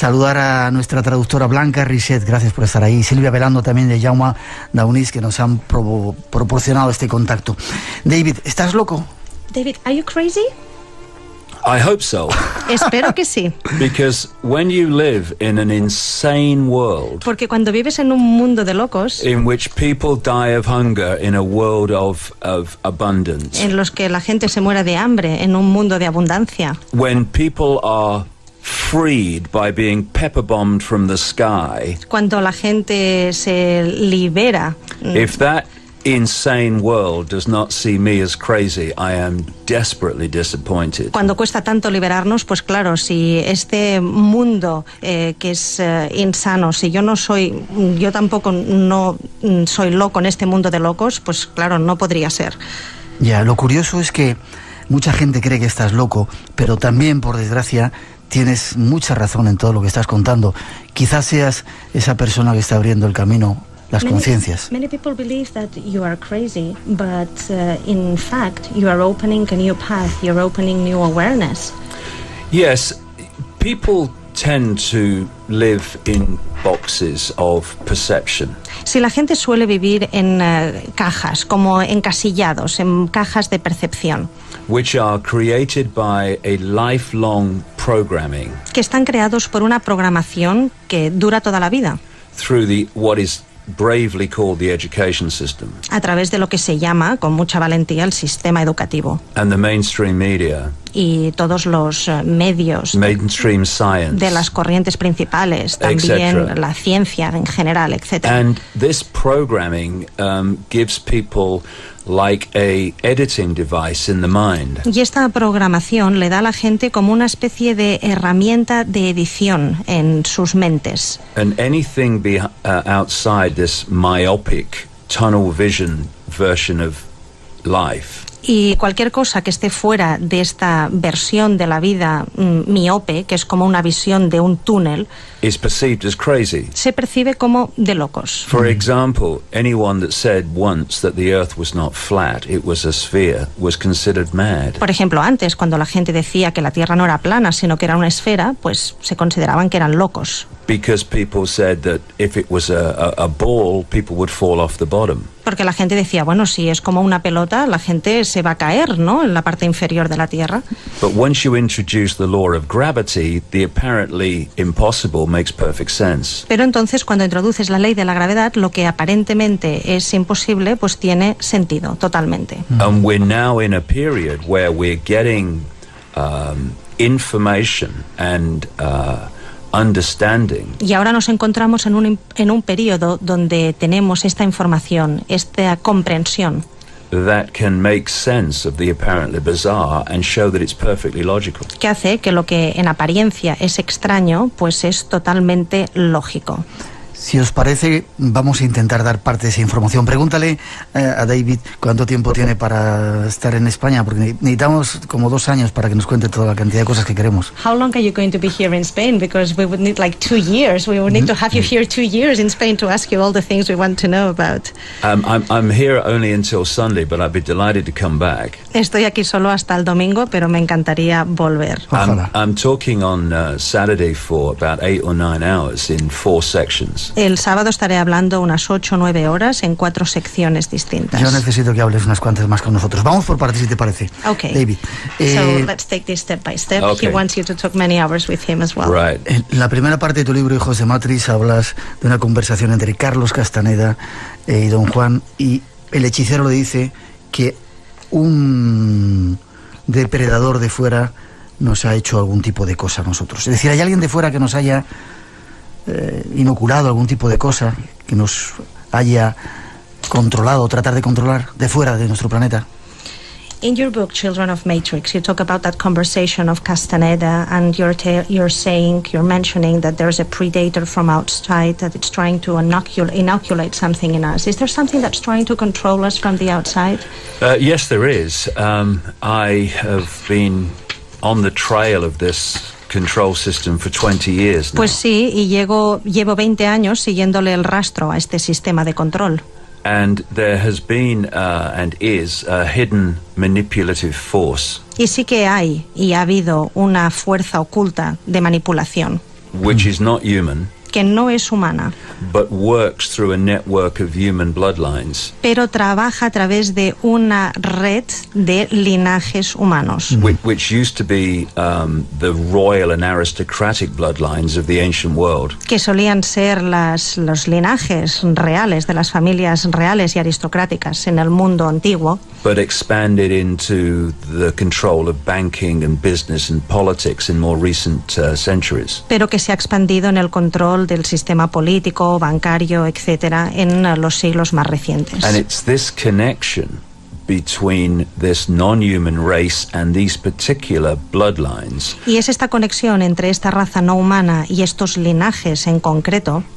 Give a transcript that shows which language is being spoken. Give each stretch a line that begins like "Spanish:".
Spanish: Saludar a nuestra traductora Blanca Risset, gracias por estar ahí. Silvia Velando también de Jaume Daunis, que nos han proporcionado este contacto. David, ¿estás loco?
English: David, are you crazy? I hope so.
Spanish: Espero que sí.
English: Because when you live in an insane world,
Spanish: porque cuando vives en un mundo de locos,
English: in which people die of hunger in a world of abundance,
Spanish: en los que la gente se muera de hambre en un mundo de abundancia,
English: when people are freed by being pepper bombed from the sky,
Spanish: cuando la gente se libera,
English: if that insane world does not see me as crazy, I am desperately disappointed.
Spanish: Cuando cuesta tanto liberarnos, pues claro, si este mundo que es insano, si yo tampoco no soy loco en este mundo de locos, pues claro, no podría ser. Ya, lo curioso es que mucha gente cree que estás loco, pero también, por desgracia, tienes mucha razón en todo lo que estás contando. Quizás seas esa persona que está abriendo el camino, las conciencias.
English: Many people believe that you are crazy, but in fact you are opening a new path, you're opening new awareness. Yes, people tend to live in boxes of perception.
Spanish: Si la gente suele vivir en cajas, como encasillados, en cajas de percepción,
English: which are created by a lifelong programming,
Spanish: que están creados por una programación que dura toda la vida,
English: through what is bravely called the education system,
Spanish: a través de lo que se llama con mucha valentía el sistema educativo,
English: and the mainstream media,
Spanish: y todos los medios,
English: mainstream science,
Spanish: de las corrientes principales, también la ciencia en general, etc.
English: And this programming gives people like a editing device in the mind.
Spanish: Y esta programación le da a la gente como una especie de herramienta de edición en sus mentes.
English: And anything outside this myopic tunnel vision version of life.
Spanish: Y cualquier cosa que esté fuera de esta versión de la vida miope, que es como una visión de un túnel,
English: Is perceived as crazy.
Spanish: se percibe como de locos.
English: For example, anyone that said once that the earth was not flat, it was a sphere, was considered mad.
Spanish: Por ejemplo, antes, cuando la gente decía que la Tierra no era plana, sino que era una esfera, pues se consideraban que eran locos.
English: Because people said that if it was a ball, people would fall off the bottom.
Spanish: Porque la gente decía, bueno, si es como una pelota, la gente se va a caer, ¿no?, en la parte inferior de la Tierra.
English: But once you introduce the law of gravity, the apparently impossible makes perfect sense.
Spanish: Pero entonces, cuando introduces la ley de la gravedad, lo que aparentemente es imposible, pues tiene sentido totalmente.
English: And we're now in a period where we're getting information and understanding
Spanish: Y ahora nos encontramos en un periodo donde tenemos esta información, esta comprensión,
English: that can make sense of the apparently bizarre and show that it's perfectly logical.
Spanish: que hace que lo que en apariencia es extraño, pues es totalmente lógico. Si os parece, vamos a intentar dar parte de esa información. Pregúntale a David cuánto tiempo tiene para estar en España, porque necesitamos como 2 años para que nos cuente toda la cantidad de cosas que queremos.
English: How long are you going to be here in Spain? Because we would need like 2 years. We would need to have you here 2 years in Spain to ask you all the things we want to know about. I'm here only until Sunday, but I'd be delighted to come back.
Spanish: Estoy aquí solo hasta el domingo, pero me encantaría volver. Ojalá.
English: I'm talking on Saturday for about 8 or 9 hours in 4 sections.
Spanish: El sábado estaré hablando unas 8 o 9 horas en 4 secciones distintas. Yo necesito que hables unas cuantas más con nosotros. Vamos por partes, si te parece.
English: Okay. David. So let's take this step by step. Okay. He wants you to talk many hours with him as well. Right.
Spanish: En la primera parte de tu libro, Hijos de Matrix, hablas de una conversación entre Carlos Castaneda y Don Juan, y el hechicero le dice que un depredador de fuera nos ha hecho algún tipo de cosa a nosotros. Es decir, hay alguien de fuera que nos haya inoculado algún tipo de cosa, que nos haya controlado, tratar de controlar de fuera de nuestro planeta.
English: In your book, Children of Matrix, you talk about that conversation of Castaneda, and you're mentioning that there's a predator from outside that it's trying to inoculate something in us. Is there something that's trying to control us from the outside? Yes, there is. I have been on the trail of this control system for 20 years now.
Spanish: Pues sí, y llevo 20 años siguiéndole el rastro a este sistema de control.
English: And there has been and is a hidden manipulative force
Spanish: Y sí que hay y ha habido una fuerza oculta de manipulación
English: which is not human,
Spanish: que no es humana,
English: but works through a network of human bloodlines,
Spanish: pero trabaja a través de una red de linajes humanos,
English: which used to be the royal and aristocratic bloodlines of the ancient world.
Spanish: que solían ser los linajes reales de las familias reales y aristocráticas en el mundo antiguo,
English: But expanded into the control of banking and business and politics in more recent centuries.
Spanish: pero que se ha expandido en el control del sistema político, bancario, etcétera, en los siglos más recientes.
English: And it's this connection between this non-human race and these particular bloodlines
Spanish: Y es esta conexión entre esta raza no humana y estos linajes en concreto